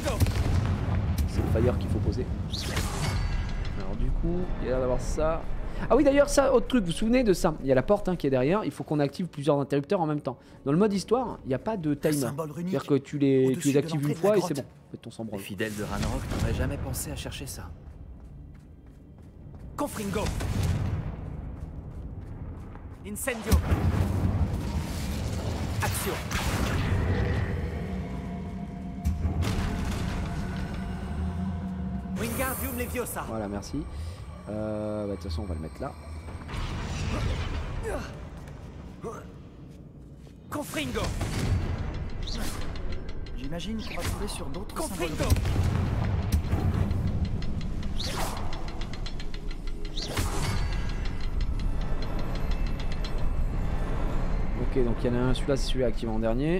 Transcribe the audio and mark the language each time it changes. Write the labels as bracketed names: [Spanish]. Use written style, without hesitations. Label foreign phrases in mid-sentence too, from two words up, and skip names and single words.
[French] C'est le fire qu'il faut poser. Alors, du coup, il y a l'air d'avoir ça. Ah oui, d'ailleurs, ça, autre truc, vous vous souvenez de ça? Il y a la porte qui est derrière, il faut qu'on active plusieurs interrupteurs en même temps. Dans le mode histoire, il n'y a pas de timer. symbole runique C'est-à-dire que tu les au-dessus de actives une l'entrée de la fois et c'est grotte. bon. En fait, on s'en Les branle. fidèles de Ranrock n'auraient jamais pensé à chercher ça. Confringo. Incendio. Action. Wingardium Leviosa. Voilà, merci. De toute façon, on va le mettre là. Confringo. J'imagine qu'on va trouver sur d'autres symboles. Confringo. Ok, donc il y en a un, celui-là, c'est celui activé en dernier.